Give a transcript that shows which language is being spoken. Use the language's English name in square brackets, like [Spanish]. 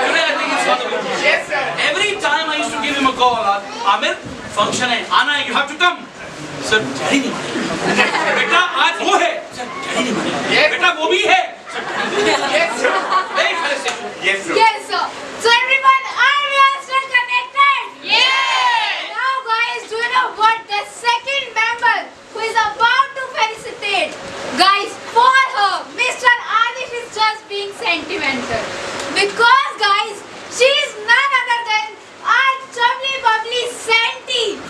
[English] Today I think it's not the way. Yes, sir. Every time I used to give him a call, Amir, [Hindi] function है, आना है, [English] you have to come. [Hindi] Sir, daddy नहीं मानेगा. बेटा आज वो है. Sir, डैडी नहीं मानेगा. [English] Yes. [Hindi] बेटा वो भी है. [English] Yes, sir. Very felicitation. Yes, sir. Yes, sir. So everyone, are we all still connected? Yes. Now guys, do you know what? The second member who is about to felicitate, guys, for her, Mr. Adish is just being sentimental. Because guys, she is none other than our chubbly bubbly Santi.